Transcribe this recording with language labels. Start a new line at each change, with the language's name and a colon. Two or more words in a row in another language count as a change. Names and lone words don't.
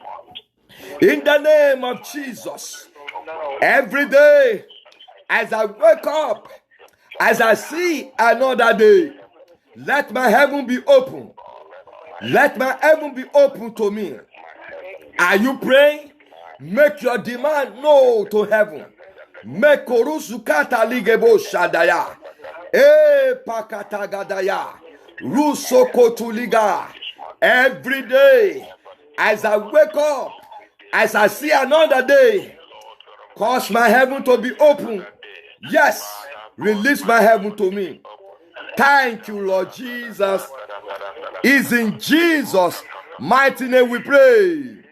English: In the name of Jesus, every day as I wake up, as I see another day, let my heaven be open. Let my heaven be open to me. Are you praying? Make your demand known to heaven. Make korusukata ligebo shadaya. Pakatagadaya. Rusokotuliga. Every day, as I wake up, as I see another day, cause my heaven to be open. Yes, release my heaven to me. Thank you, Lord Jesus. It's in Jesus' mighty name we pray.